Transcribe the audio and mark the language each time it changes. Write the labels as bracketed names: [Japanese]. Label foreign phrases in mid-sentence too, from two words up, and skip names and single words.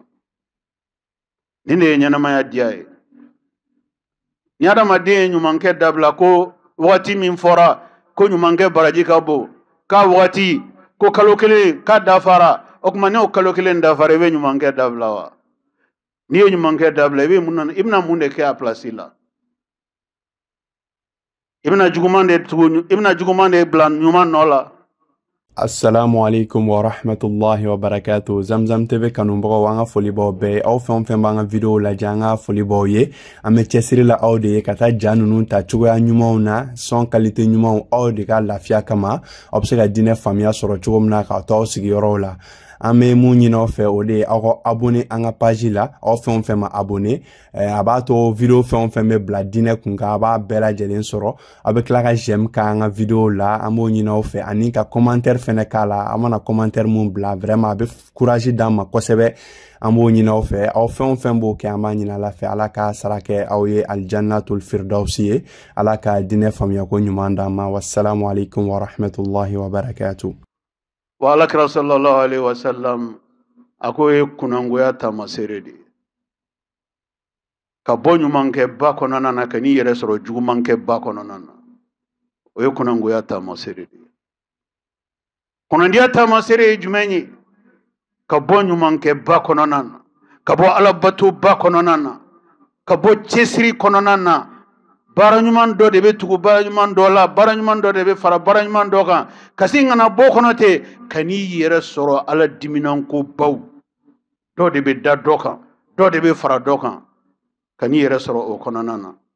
[Bambara] Nin de ye ɲɛnamaya diya ye. Ni adamaden ye ɲumankɛ dabila ko wagati min fɔra ko ɲumankɛ baraji ka bon, k'a wagati ko kalo kelen k'a dafara, o tuma n'o kalo kelen dafara i bɛ ɲumankɛ dabila wa? N'i ye ɲumankɛ dabila i bɛna mun de kɛ a pilasi la? I bɛna juguman de bila ɲuman nɔ la. [Arabic] السلام عليكم ورحمة الله وبركاته. [Bambara] Zamzam TV kanunbagaw an ka foli b'aw bɛɛ. Aw fɛn o fɛn b'an ka video lajɛ an ka foli b'aw ye. An bɛ cɛsiri la aw de ye ka taa ja ninnu ta cogoya ɲumanw na, [French] son qualité [Bambara] ɲumanw aw de ka lafiya kama. Aw bɛ se ka diinɛ faamuya sɔrɔ cogo min na k'a to aw sigiyɔrɔw la. An bɛ mun ɲini aw fɛ o de ye aw ka abonné an ka page la. Aw fɛn o fɛn ma abonné, a b'a to video fɛn o fɛn bɛ bila diinɛ kun kan a b'a bɛɛ lajɛlen sɔrɔ. Aw bɛ tila ka j'aime k'an ka video la. An b'o ɲini aw fɛ ani ka commentaire fɛnɛ k'a la. A mana commentaire mun bila vraiment a bɛ courage d'an ma kosɛbɛ. An b'o ɲini aw fɛ. Aw fɛn o fɛn b'o kɛ an b'a ɲini Ala fɛ Ala ka sara kɛ aw ye [Arabic] جنة الفردوس [Bambara] ye. Ala ka diinɛ faamuya ko ɲuman d'an ma. [Arabic] والسلام عليكم ورحمة الله وبركاته. [Bambara] Wa alakira [Arabic] صلى الله عليه وسلم [Bambara] a ko ye kunangoya taamasere de ye. Ka bɔ ɲumankɛba kɔnɔna na ka n'i yɛrɛ sɔrɔ jugumankɛba kɔnɔna na, o ye kunangoya taamasere de ye. Kunandiya taamasere ye jumɛn ye? Ka bɔ ɲumankɛba kɔnɔna na, ka bɔ alabatoba kɔnɔna na, ka bɔ cɛsiri kɔnɔna na, baranyuman do de be tugu baranyuman do la baranyuman do de be fara baranyuman do kan kasi ngana bo kono te kani yere soro ala diminan ko baw do de be da do kan do de be fara do kan kani yere soro o kono nana